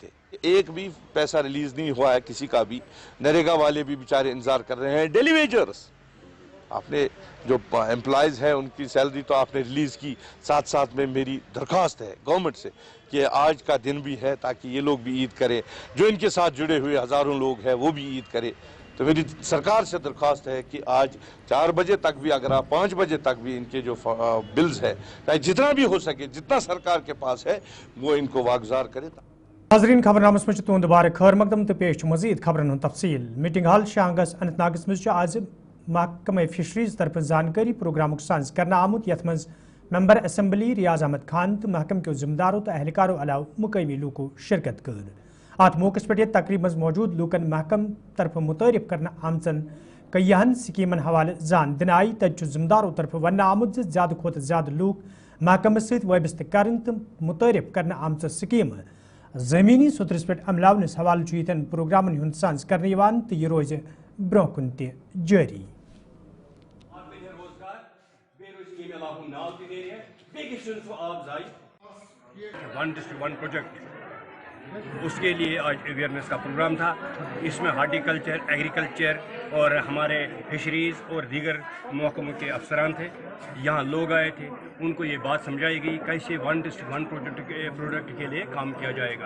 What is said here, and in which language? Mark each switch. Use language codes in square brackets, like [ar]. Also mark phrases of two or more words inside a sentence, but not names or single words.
[ur] ایک بھی پیسہ ریلیز نہیں ہوا ہے کسی کا بھی۔ نریگا والے بھی بیچارے انتظار کر رہے ہیں، [en] daily wagers, [ur] آپ نے جو امپلائیز ہیں ان کی سیلری تو آپ نے ریلیز کی، ساتھ ساتھ میں میری درخواست ہے گورنمنٹ سے کہ آج کا دن بھی ہے تاکہ یہ لوگ بھی عید کریں، جو ان کے ساتھ جڑے ہوئے ہزاروں لوگ ہیں وہ بھی عید کریں۔ تو میری سرکار سے درخواست ہے کہ آج 4 بجے تک بھی، اگر آپ 5 بجے تک بھی ان کے جو بلز ہے، چاہے جتنا بھی ہو سکے، جتنا سرکار کے پاس ہے وہ ان کو واگزار کرے۔ [ks] ناظرین خبر نامس مجھ تہد دوبارہ خیر مقدم تو پیش مزید خبرن ہند تفصیل۔ [en] meeting hall [ks] شانگس اننت ناگس مز آز محکمہ فشریز طرف زانکاری پروگرامک سانز کرنا آمت یت مز ممبر اسمبلی ریاض احمد خان تو محکمہ کے ذمہ تو اہلکاروں علاوہ مقامی لوکو شرکت کر۔ ات موقع پہ تقریب مز موجود لوکن محکمہ طرف متعارف کرنا آمچن کئیہن سکیمن حوالہ زان دن آئی تت ذمہ طرف ون آمت زیادہ کھت زیادہ لوک محکمہ ست وابستہ کرن تو متعارف کرنا آمچ سکیم زمینی سترس پہ عملاونس حوالہ یتن پروگرامن ہند سانز کرنے یوان تو یہ روز برہ کن تہ جاری۔ [en] one district one project, [ur] اس کے لیے آج اویئرنیس کا پروگرام تھا۔ اس میں ہارٹیکلچر، ایگریکلچر اور ہمارے فشریز اور دیگر محکموں کے افسران تھے، یہاں لوگ آئے تھے، ان کو یہ بات سمجھائی گئی کیسے [en] one district one product [ur] کے لیے کام کیا جائے گا۔